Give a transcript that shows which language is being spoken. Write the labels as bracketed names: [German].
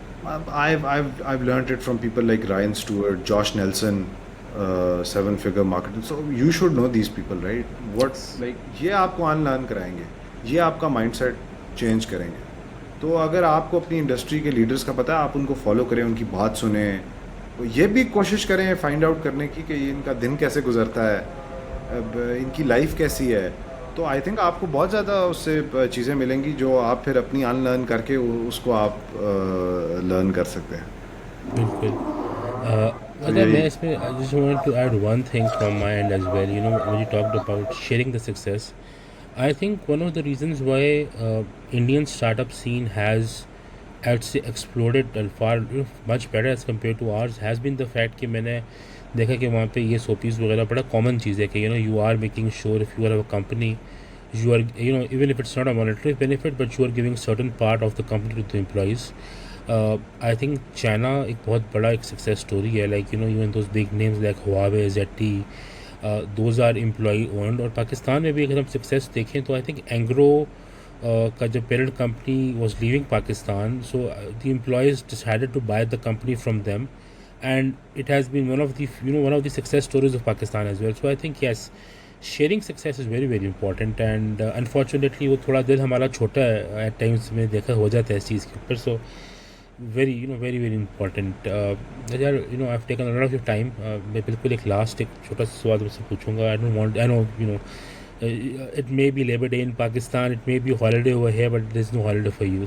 [English] I've learned it from people like Ryan Stewart, Josh Nelson, 7-figure marketing. So you should know these people, right? [Urdu] یہ آپ کو ان learn کرائیں گے, یہ آپ کا مائنڈ سیٹ چینج کریں گے. تو اگر آپ کو اپنی انڈسٹری کے لیڈرز کا پتہ ہے, آپ ان کو فالو کریں, ان کی بات سنیں, یہ بھی کوشش کریں فائنڈ آؤٹ کرنے کی کہ ان کا دن کیسے گزرتا ہے, ان کی لائف کیسی ہے. تو آئی تھنک آپ کو بہت زیادہ اس سے چیزیں ملیں گی جو آپ پھر اپنی ان لرن کر کے اس کو آپ لرن کر سکتے ہیں. بالکل. اگر میں اس میں [English] I just wanted to add one thing from my end as well. When you talked about sharing the success, I think one of the reasons why Indian startup scene has, I'd say, exploded far much better as compared to ours has been the fact [Urdu] کہ میں نے دیکھا کہ وہاں پہ یہ سوپیز وغیرہ بڑا کامن چیز ہے [English] کہ you are making sure if you are a company, you are even if it's not a monetary benefit but you are giving certain part of the company to the employees. I think [Urdu] China ایک بہت بڑا ایک success story ہے, [English] Like even those big names like Huawei, ZTE, those are employee owned. [Urdu] اور پاکستان میں بھی اگر ہم سکسیس دیکھیں تو [English] I think Angro کا جب parent company was leaving Pakistan, so the employees decided to buy the company from them, and it has been one of the success stories of Pakistan as well. So I think yes, sharing success is very very important, and unfortunately [Urdu] وہ تھوڑا دل ہمارا چھوٹا ہے [English] at times, [Urdu] میں دیکھا ہو جاتا ہے اس چیز کے اوپر. [English] So very very important. [Urdu] یار [English] I've taken a lot of your time. [Urdu] میں بالکل ایک لاسٹ ایک چھوٹا سا سوال تم سے پوچھوں گا. I know [English] it may be Labor Day in Pakistan, it may be holiday over here, but there's no holiday for you.